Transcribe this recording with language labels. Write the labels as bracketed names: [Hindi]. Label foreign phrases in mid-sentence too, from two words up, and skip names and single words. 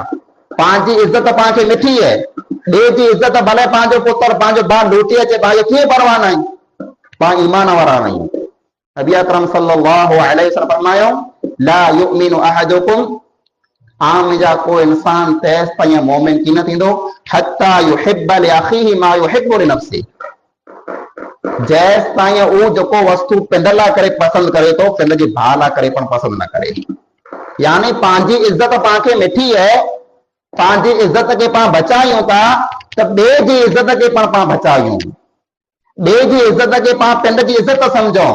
[Sindhi] पंहिंजी इज़त पाण खे मिठी है, ॿिए जी इज़त भले पंहिंजो पुत्र पंहिंजो भाउ लूटी अचे पाण खे कीअं परवाह न आहे, पाण ईमान वारा आहियूं। नबी अकरम सल्लल्लाहु अलैहि वसल्लम फरमायो [Arabic] لا يؤمن أحدكم, [Sindhi] आम जा को इंसान तेसि ताईं मोमिन की न थींदो [Arabic] حتى يحب لأخيه ما يحب لنفسه, [Sindhi] जेसि ताईं उहो जेको वस्तु पिंड लाइ करे पसंदि करे थो पिंड जे भाउ लाइ करे पण पसंदि न करे। यानी पंहिंजी इज़त पाण खे मिठी है, पंहिंजी इज़त खे पाण बचायूं था त ॿिए जी इज़त खे पाण बचायूं, ॿिए जी इज़त खे पाण पिंड जी इज़त सम्झूं।